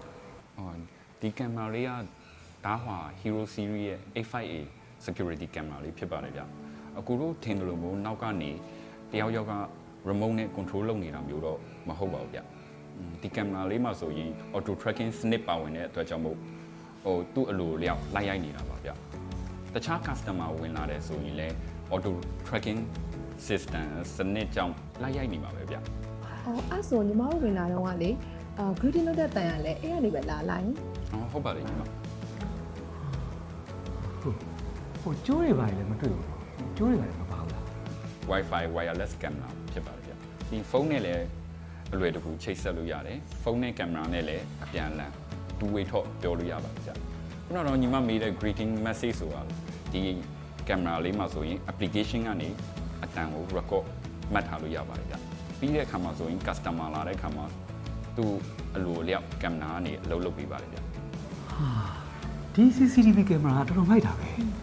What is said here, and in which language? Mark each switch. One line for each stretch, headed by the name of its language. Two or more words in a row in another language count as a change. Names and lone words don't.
Burmese: ဟောဒီကင်မရာလေးကဒါဟွာ Hero Series ရဲ့ A5A
English: security camera
Burmese: လေးဖြစ်ပါတယ်ဗျအခုတို့ထင်တယ်လို့မို့နောက်ကနေတယောက်ယောက်က remote နဲ့ control လုပ်နေတာမျိုးတော့မဟုတ်ပါဘူးဗျဒီကင်မရာလေးမှာဆိုရင်
English: auto tracking
Burmese: စနစ်ပါဝင်တဲ့အတွက်ကြောင့်မို့ဟိုသူ့အလိုလျောက်လိုက်ရိုက်နေတာပါဗျတခြား customer ဝင်လာတယ်ဆိုရင်လည်း
English: auto tracking system
Burmese: စနစ်ကြောင့်လိုက်ရိုက်နေမှာပဲဗျ အဲ့ဆိုညီမတို့ဝင်လာတော့ကလေ greeting လုပ်တဲ့တန်ရလဲအဲ့ကနေပဲလာလိုက် ဟုတ်ပါလေညီမ ဟိုကျိုးတွေပါလေမတွေ့ဘူးကျိုးတွေပါလေမပါဘူးလား
English: Wi-Fi wireless camera
Burmese: ဖြစ်ပါတယ်ဗျဒီဖုန်းနဲ့လည်းအလွယ်တကူချိတ်ဆက်လို့ရတယ်ဖုန်းနဲ့ကင်မရာနဲ့လည်းအပြန်အလှန်
English: two way talk
Burmese: ပြောလို့ရပါတယ်ဗျခုနကတော့ညီမမေးတဲ့
English: greeting message
Burmese: ဆိုတာဒီကင်မရာလေးမှာဆိုရင် application ကနေအတန်ကို record မှတ်ထားလို့ရပါတယ်ဗျပြီးတဲ့အခါမှာဆိုရင် customer လာတဲ့အခါမှာသူ့အလိုလျောက်ကင်မရာကနေအလုပ်လုပ်ပေးပါတယ်ဗျ ဟာဒီ CCTV ကင်မရာတော်တော်မိုက်တာပဲ